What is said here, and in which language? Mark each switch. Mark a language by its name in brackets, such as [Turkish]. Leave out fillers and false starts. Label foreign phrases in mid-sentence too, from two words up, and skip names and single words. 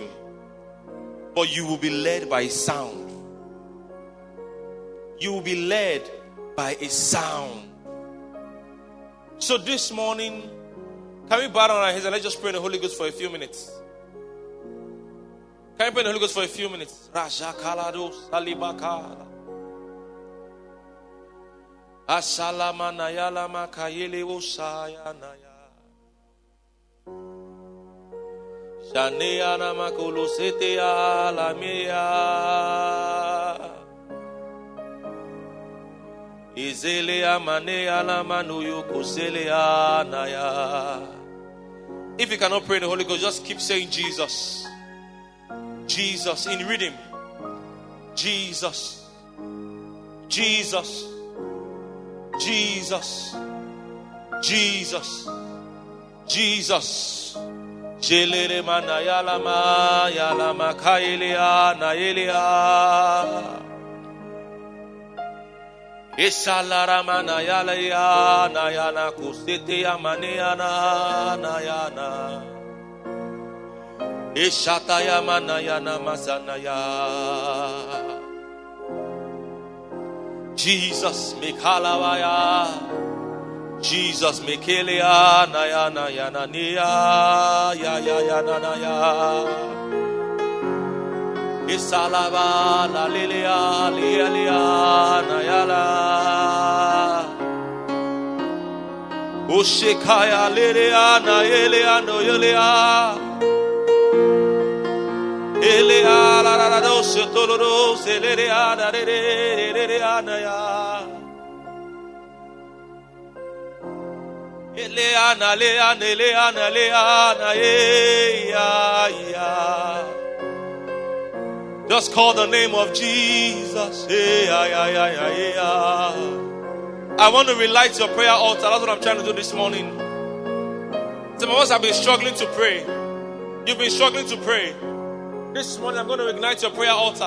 [English] But you will be led by a sound. You will be led by a sound. So this morning, can we bow down our heads and let's just pray in the Holy Ghost for a few minutes? Can we pray in the Holy Ghost for a few minutes? Rajakalado salibakala. Asalama nayala makayele osaya naya. Shanea namakolo sete alamea. Izelea manea lamanuyo koselea naya. If you cannot pray in the Holy Ghost, just keep saying Jesus. Jesus in rhythm. Jesus. Jesus. Jesus. Jesus. Jesus. Jelere manayala ma yala makailea naelea. Esalara manayala ya nayana kusete ya maneana nayana. Eshataya manayana masanaya. Jesus mekalavaya. Jesus mekelea nayana yana niya ya ya ya nanaya. Esalava la lelea lialia nayala. Oshekaya lelea nayelea noyelea. Elea la la la dose toloro selea da de de anaya. Elea na lea nelea na lea na ya ya. Just call the name of Jesus. I want to relight your prayer altar. That's what I'm trying to do this morning. Some of us have been struggling to pray. You've been struggling to pray. This morning I'm going to ignite your prayer altar.